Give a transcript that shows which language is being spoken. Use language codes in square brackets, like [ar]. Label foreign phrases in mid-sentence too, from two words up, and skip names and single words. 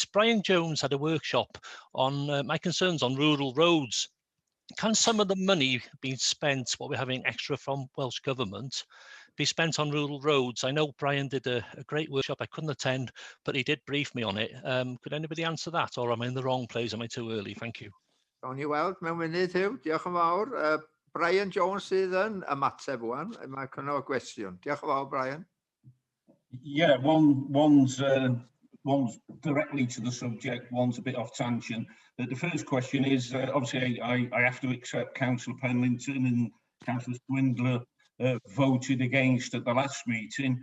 [en] Brian Jones had a workshop on my concerns on rural roads. Can some of the money being spent, what we're having extra from Welsh Government, be spent on rural roads? I know Brian did a great workshop. I couldn't attend, but he did brief me on it. Could anybody answer that, or am I in the wrong place? Am I too early? Thank you. [cy] Gawn ni weld mewn munud, Hugh. Diolch yn fawr. Brian Jones sydd yn ymateb wan. Mae cynnig gwestiwn. Diolch yn fawr, Brian. [en] Yeah, one's directly to the subject, one's a bit off tangent. The first question is, obviously, I have to accept Councillor Penlington and Councillor Swindler voted against at the last meeting.